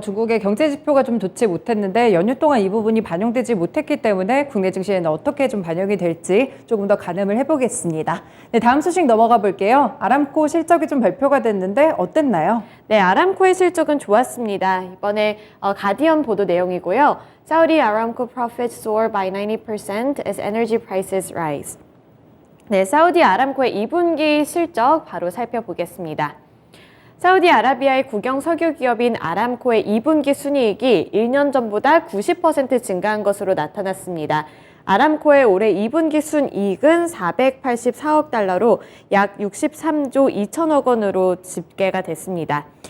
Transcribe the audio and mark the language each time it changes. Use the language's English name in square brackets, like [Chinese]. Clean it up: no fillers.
[Korean] 중국의 경제 지표가 좀 좋지 못했는데 연휴 동안 이 부분이 반영되지 못했기 때문에 국내 증시에는 어떻게 좀 반영이 될지 조금 더 가늠을 해보겠습니다. 네, 다음 소식 넘어가 볼게요. 아람코 실적이 좀 발표가 됐는데 어땠나요? 네, 아람코의 실적은 좋았습니다. 이번에 가디언 보도 내용이고요. [English] Saudi Aramco profits soar by 90% as energy prices rise. [Korean] 네, 사우디 아람코의 2분기 실적 바로 살펴보겠습니다. 사우디아라비아의 국영 석유 기업인 아람코의 2분기 순이익이 1년 전보다 90% 증가한 것으로 나타났습니다. 아람코의 올해 2분기 순이익은 484억 달러로 약 63조 2천억 원으로 집계가 됐습니다.